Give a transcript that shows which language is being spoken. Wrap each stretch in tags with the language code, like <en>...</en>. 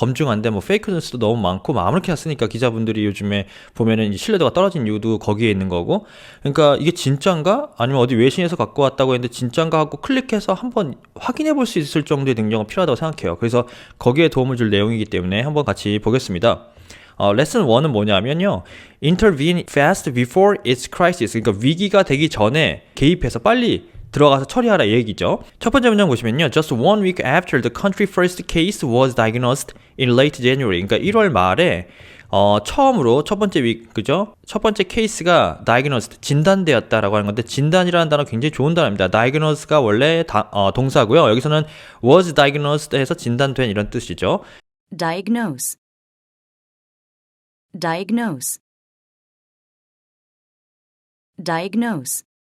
<ko>검증 안 돼, 뭐 페이크 뉴스도 너무 많고, 뭐 아무렇게나 쓰니까 기자분들이 요즘에 보면은 이제 신뢰도가 떨어진 이유도 거기에 있는 거고. 그러니까 이게 진짠가? 아니면 어디 외신에서 갖고 왔다고 했는데 진짠가 하고 클릭해서 한번 확인해 볼 수 있을 정도의 능력은 필요하다고 생각해요. 그래서 거기에 도움을 줄 내용이기 때문에 한번 같이 보겠습니다. 레슨 1은 뭐냐면요.</ko> <en>Intervene fast before its crisis.</en> <ko>그러니까 위기가 되기 전에 개입해서 빨리 들어가서 처리하라 이 얘기죠. 첫 번째 문장 보시면요.</ko> <en>Just 1 week after the country first case was diagnosed in late January.</en> <ko>그러니까 1월 말에 처음으로 첫 번째 그죠? 첫 번째 케이스가 diagnosed, 진단되었다라고 하는 건데 진단이라는 단어 굉장히 좋은 단어입니다. diagnose가 원래 동사고요. 여기서는</ko> <en>was diagnosed</en> <ko>해서 진단된 이런 뜻이죠.</ko> <en>diagnose, diagnose, diagnose,</en>